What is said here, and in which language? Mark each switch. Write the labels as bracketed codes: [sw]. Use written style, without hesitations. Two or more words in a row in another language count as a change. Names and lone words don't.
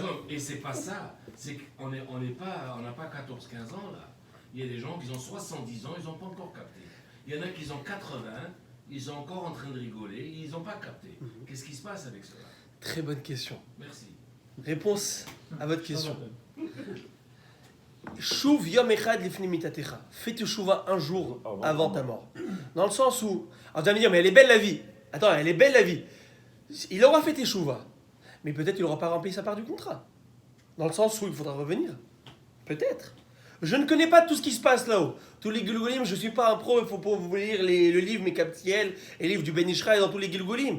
[fr] Et c'est pas ça. C'est qu'on n'a pas 14-15 ans là. Il y a des gens qui ont 70 ans, ils n'ont pas encore capté. Il y en a qui ont 80, ils sont encore en train de rigoler, ils n'ont pas capté. Qu'est-ce qui se passe avec cela? Très bonne question. Merci. Réponse à votre question. [he] שוב יום אחד לפני מיתתך. [fr] Fais teshuva un jour avant ta mort. Dans le sens où... Alors tu vas me dire, mais elle est belle la vie. Attends, elle est belle la vie. Il aura fait teshuva. Mais peut-être il n'aura pas rempli sa part du contrat. Dans le sens où il faudra revenir. Peut-être. Je ne connais pas tout ce qui se passe là-haut. Tous les Gilgulim, je ne suis pas un pro, il faut pas vous lire le livre Mekabtiel et le livre du Ben Ishraï dans tous les Gilgulim.